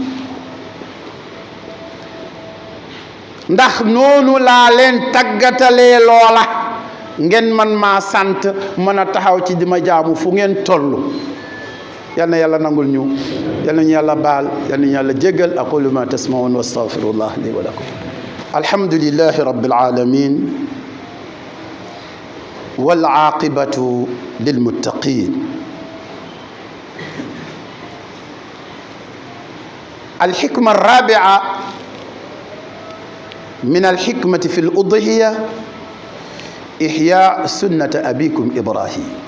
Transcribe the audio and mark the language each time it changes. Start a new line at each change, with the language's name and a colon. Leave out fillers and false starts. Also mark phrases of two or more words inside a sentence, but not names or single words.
Wolof: ndax noonu laa leen tàggatalee loola ngeen man maa sant mën a taxaw ci di ma jaamu fu ngeen toll yal na yàlla nangul ñu yal nañu yàlla baal yal nañu yàlla jéggal
Arabic: أقول ما تسمعون وأستغفر الله لي ولكم الحمد لله رب العالمين والعاقبة للمتقين الحكمة الرابعة من الحكمة في الأضحية إحياء سنة أبيكم إبراهيم